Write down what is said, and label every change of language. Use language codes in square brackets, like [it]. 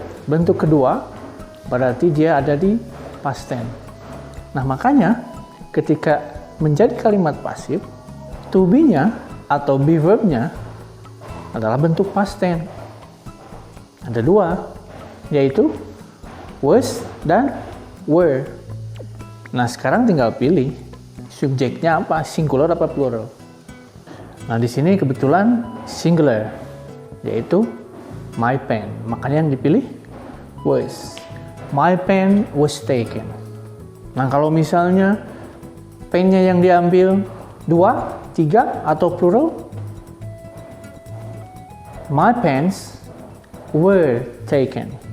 [id] bentuk kedua berarti dia ada di past tense. Nah, makanya ketika menjadi kalimat pasif, to be-nya atau be verb-nya adalah bentuk past tense. Ada dua, yaitu was dan were. Nah, sekarang tinggal pilih subjeknya apa, singular apa plural. Nah, di sini kebetulan singular, yaitu my pen. Makanya yang dipilih was. [en] My pen was taken. [id] Nah, kalau misalnya pennya yang diambil 2, 3 atau plural, [en] my pens were taken.